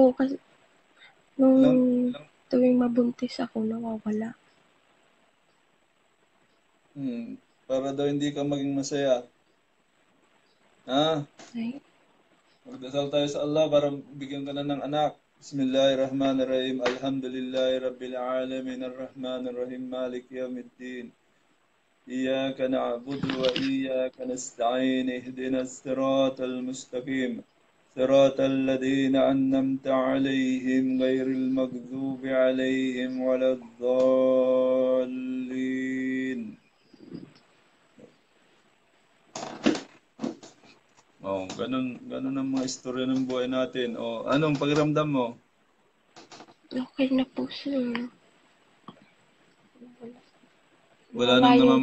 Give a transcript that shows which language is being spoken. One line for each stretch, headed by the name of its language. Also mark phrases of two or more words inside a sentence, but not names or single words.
Filipino: Kasi nung tuwing mabuntis ako, nawawala. Para daw hindi ka maging masaya. Ha? Ay. Magdasal tayo sa Allah para bigyan ka na ng anak.
Arabic: بسم الله الرحمن الرحيم الحمد لله رب العالمين. الرحمن الرحيم مالك يوم الدين. إياك نعبد وإياك نستعين اهدنا الصراط المستقيم صراط الذين أنعمت عليهم غير المغضوب عليهم ولا الضالين.
Filipino: Ganun ang mga istorya ng buhay natin. Anong pakiramdam mo? Okay na po, sir. Wala nang yung